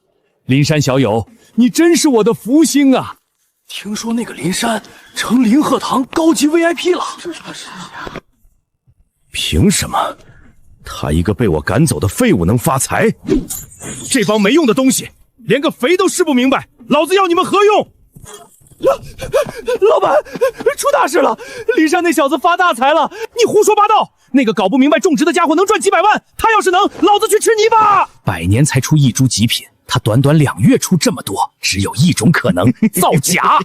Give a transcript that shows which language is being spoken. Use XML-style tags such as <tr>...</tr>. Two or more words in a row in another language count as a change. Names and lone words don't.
<zh>林山小友，你真是我的福星啊！聽說那個林山成林鶴堂高級 VIP 了。憑什麼？他一個被我趕走的廢物能發財？這幫沒用的東西，連個肥都試不明白，老子要你們何用？老板，出大事了！林山那小子發大財了！你胡說八道！那個搞不明白種植的家伙能賺幾百萬，他要是能，老子去吃泥巴！100年才出1株極品，他短短2月出這麼多，只有一種可能，造假！</zh>